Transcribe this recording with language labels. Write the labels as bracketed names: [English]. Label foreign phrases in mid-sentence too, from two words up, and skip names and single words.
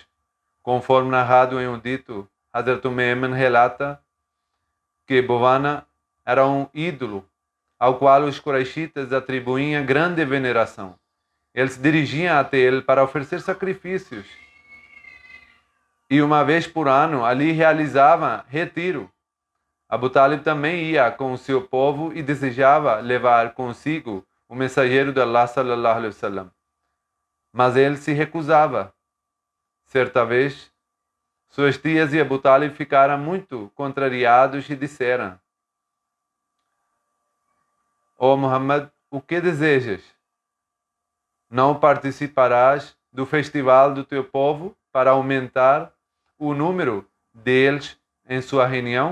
[Portuguese] Conforme narrado em um dito, Hazrat Umayman relata que Bhavana era um ídolo ao qual os Quraishitas atribuíam grande veneração. Eles se dirigiam até ele para oferecer sacrifícios. E uma vez por ano, ali realizava retiro. Abu Talib também ia com o seu povo e desejava levar consigo o mensageiro de Allah [Arabic] صلى الله عليه وسلم. [Portuguese] Mas ele se recusava. Certa vez, suas tias e Abu Talib ficaram muito contrariados e disseram: "Ó Muhammad, o que desejas? Não participarás do festival do teu povo para aumentar o número deles em sua reunião?"